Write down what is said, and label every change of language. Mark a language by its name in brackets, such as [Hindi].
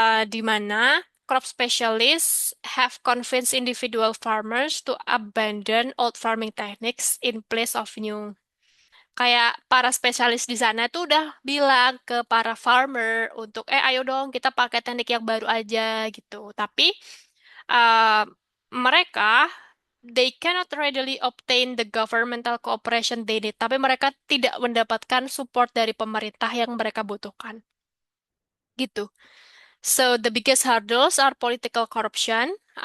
[Indonesian] Di mana [English] crop specialists have convinced individual farmers to abandon old farming techniques in place of new. [Indonesian] Kayak para spesialis di sana tuh udah bilang ke para farmer untuk ayo dong kita pakai teknik yang baru aja gitu. Tapi uh, mereka they cannot readily obtain the governmental cooperation they need. Tapi mereka tidak mendapatkan support dari pemerintah yang mereka butuhkan. Gitu. [English] So the biggest hurdles are political corruption.